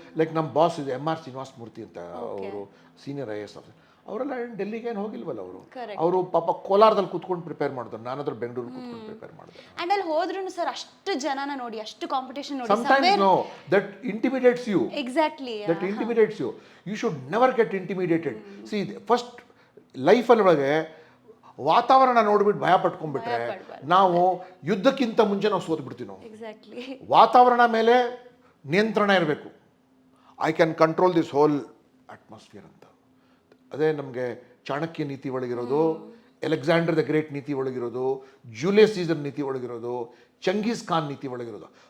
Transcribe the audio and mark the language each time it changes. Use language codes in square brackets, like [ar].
[kn] Like ನಮ್ಮ boss ಇದೆ MR Srinivasa Murthy ಅಂತ, ಅವರು ಸೀನಿಯರ್ IAS ಆಫೀಸರ್. ಅವರೆಲ್ಲ ಡೆಲ್ಲಿಗೆ ಏನು ಹೋಗಿಲ್ವಲ್ಲ ಅವರು. ಅವರು ಪಾಪ ಕೋಲಾರದಲ್ಲಿ ಕೂತ್ಕೊಂಡು ಪ್ರಿಪೇರ್ ಮಾಡಿದ್ರು, ನಾನಾದ್ರೂ ಬೆಂಗಳೂರು ಕೂತ್ಕೊಂಡು ಪ್ರಿಪೇರ್ ಮಾಡಿದೆ. ಆ್ಯಂಡ್ ಅಲ್ಲಿ ಹೋದ್ರೂ ಸರ್ ಅಷ್ಟು ಜನನ ನೋಡಿ, ಅಷ್ಟು ಕಾಂಪಿಟೇಷನ್ ನೋಡಿ, [en] sometimes no, that intimidates you. Exactly. That intimidates you. You should never get intimidated. [kn] See, first ಲೈಫಲ್ಲಿ ಒಳಗೆ ವಾತಾವರಣ ನೋಡ್ಬಿಟ್ಟು ಭಯ ಪಟ್ಕೊಂಡ್ಬಿಟ್ರೆ ನಾವು ಯುದ್ಧಕ್ಕಿಂತ ಮುಂಚೆ ನಾವು ಸೋತು ಬಿಡ್ತೀವಿ. ನಾವು [en] exactly [kn] ವಾತಾವರಣ ಮೇಲೆ ನಿಯಂತ್ರಣ ಇರಬೇಕು. [en] I can control this whole atmosphere [kn] ಅಂತ. ಅದೇ ನಮಗೆ ಚಾಣಕ್ಯ ನೀತಿ ಒಳಗಿರೋದು, ಅಲೆಕ್ಸಾಂಡರ್ ದ ಗ್ರೇಟ್ ನೀತಿ ಒಳಗಿರೋದು, ಜೂಲಿಯಸ್ ಸೀಸರ್ ನೀತಿ ಒಳಗಿರೋದು, ಚಂಗೀಸ್ ಖಾನ್ ನೀತಿ ಒಳಗಿರೋದು.